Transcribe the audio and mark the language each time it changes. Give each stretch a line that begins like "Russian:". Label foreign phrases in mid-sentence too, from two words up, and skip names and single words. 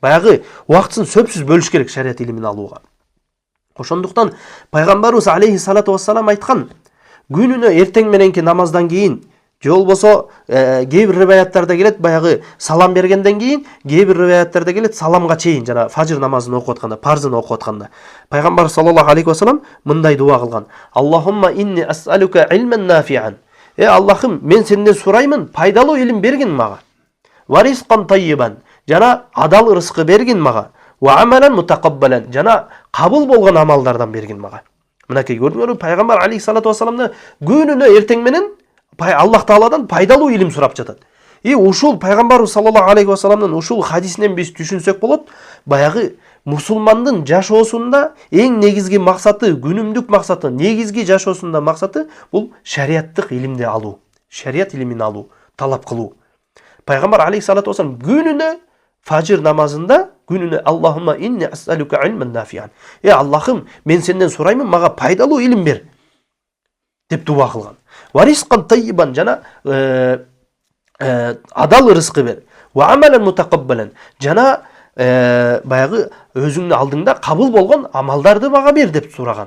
Kyrgyz: Баягы убактысын сөпсүз бөлүш керек шариат илимин алууга. Ошондуктан пайгамбарыбыз
Arabic: عليه الصلاة والسلام
Kyrgyz: айткан, күнүнө эртең мененки намаздан кийин же болбосо кээ бир риваяттарда келет, баягы салам бергенден кийин, кээ бир риваяттарда келет саламга чейин, жана фажр намазын окуп атканда, парзын окуп атканда пайгамбар
Arabic: صلى الله عليه وسلم
Kyrgyz: мындай дуа кылган:
Arabic: اللهم إني أسألك علما نافعا.
Kyrgyz: Аллахым, мен сенден сураймын, пайдалуу илим бергин мага.
Arabic: ورزقا طيبا,
Kyrgyz: жана адал ырыскы бергин мага.
Arabic: وعملا متقبلا,
Kyrgyz: жана кабыл болгон амалдардан бергин мага. Мынакей көрдүңөрбү, пайгамбар
Arabic: عليه الصلاة والسلام
Kyrgyz: күнүнө эртең менен Аллах Тааладан пайдалуу илим сурап жатат. Ушул пайгамбарыбыз
Arabic: صلى الله عليه وسلم
Kyrgyz: ушул хадисинен биз түшүнсөк болот, баягы мусулмандын жашоосунда эң негизги максаты, күнүмдүк максаты, негизги жашоосунда максаты бул шариаттык илимди алуу, шариат илимин алуу, талап кылуу.
Arabic: Пайгамбар عليه الصلاة والسلام
Kyrgyz: күнүнө фажр намазында күнүнө
Arabic: اللهم إني أسألك علما نافعا.
Kyrgyz: Аллахым, мен сенден сураймын, мага пайдалуу илим бер деп дуа кылган.
Arabic: ورزقا طيبا,
Kyrgyz: жана адал ырыскы бер.
Arabic: وعملا متقبلا,
Kyrgyz: жана баягы өзүңдүн алдыңда кабыл болгон амалдарды мага бер деп сураган.